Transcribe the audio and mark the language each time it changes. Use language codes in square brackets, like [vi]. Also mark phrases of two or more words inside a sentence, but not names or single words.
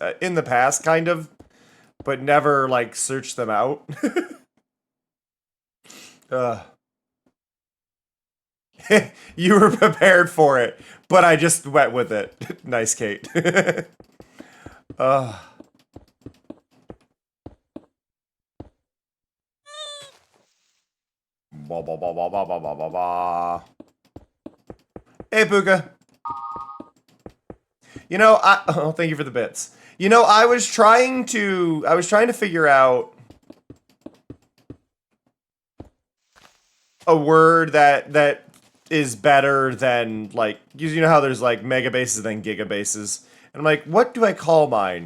[en] In the past, kind of. But never, like, searched them out. You were prepared for it, but I just went with it. Nice, Kate. Ugh. Ba ba ba ba ba ba ba ba ba. Hey, Puka. You know, oh, thank you for the bits. You know, I was trying to figure out a word that is better than, like, you know how there's like megabases and then gigabases, and I'm like, what do I call mine?